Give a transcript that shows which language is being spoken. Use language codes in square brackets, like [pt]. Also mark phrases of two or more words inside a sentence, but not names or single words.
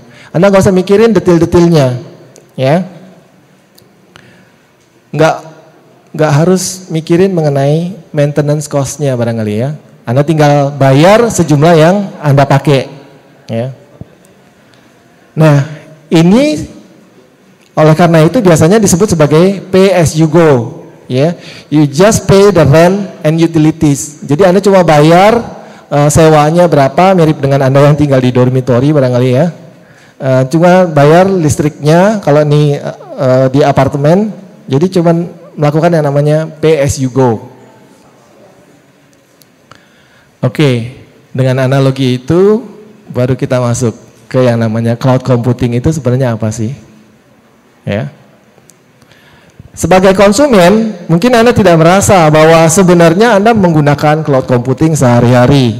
[id] Anda nggak usah mikirin detail-detailnya, ya. Nggak harus mikirin mengenai [en] maintenance cost- [id] nya barangkali, ya. Anda tinggal bayar sejumlah yang Anda pakai, ya. Nah, ini oleh karena itu biasanya disebut sebagai [en] pay as you go, [id] ya. [en] You just pay the rent and utilities. [id] Jadi Anda cuma bayar sewanya berapa, mirip dengan Anda yang tinggal di dormitory barangkali, ya. Cuma bayar listriknya kalau ini di apartemen. Jadi cuma melakukan yang namanya [en] pay as you go. [id] Oke, dengan analogi itu baru kita masuk ke yang namanya [en] cloud computing. [id] Itu sebenarnya apa sih? Ya. Sebagai konsumen, mungkin Anda tidak merasa bahwa sebenarnya Anda menggunakan [en] cloud computing [id] sehari-hari.